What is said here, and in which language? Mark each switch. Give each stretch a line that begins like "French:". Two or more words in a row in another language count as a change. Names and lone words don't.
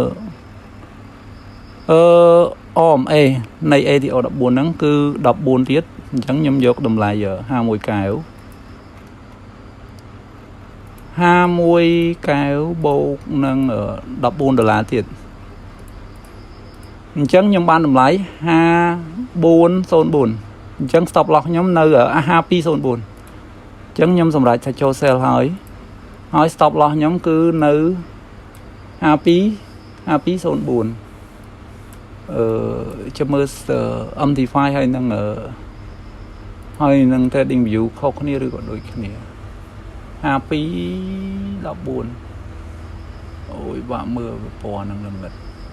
Khmer: RMA នៃ ATR 14ហ្នឹងគឺ14ទៀតអញ្ចឹងខ្ញុំយកតម្លៃ51 កែវ51 កែវបូកនឹង$14ទៀត អញ្ចឹងខ្ញុំបានតម្លៃ5404អញ្ចឹង
English: stop loss
Khmer: ខ្ញុំនៅ5204អញ្ចឹងខ្ញុំសម្រេចថាចូល sell ហើយ
English: stop loss
Khmer: ខ្ញុំគឺនៅ 5204ចាំមើល MT5 ហើយនឹង
English: trading view
Khmer: ខុសគ្នាឬក៏ដូចគ្នា5214អូយបាក់មើលពណ៌ហ្នឹងល្មិត